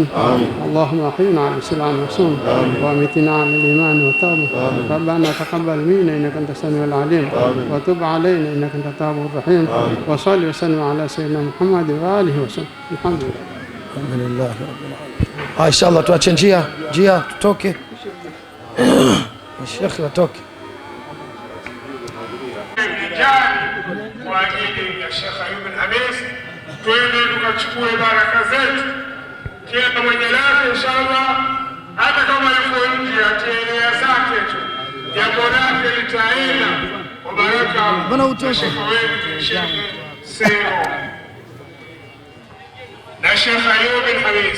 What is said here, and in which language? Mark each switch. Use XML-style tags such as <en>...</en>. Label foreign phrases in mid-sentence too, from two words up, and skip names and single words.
<ar>اللهم احينا على الاسلام وسنه وامتنا على الايمان والتوبه. ربنا تقبل منا انك انت السميع العليم وتب علينا انك انت التواب الرحيم. وصل وسلم على سيدنا محمد واله وسلم. الحمد لله. الحمد لله رب العالمين.</ar> <sw>Inshallah tuache njia tutoke. Sheikh watoke. Kwa ajili ya Sheikh Ayub Al-Hamis, twende tukachukue baraka zetu. Kila mwenye lake inshallah, hata kama yuko nje atielea zake tu, jambo lake litaenda kwa baraka ya Sheikh wetu Sheikh Sero na Sheikh Ayub Al-Hamis.</sw>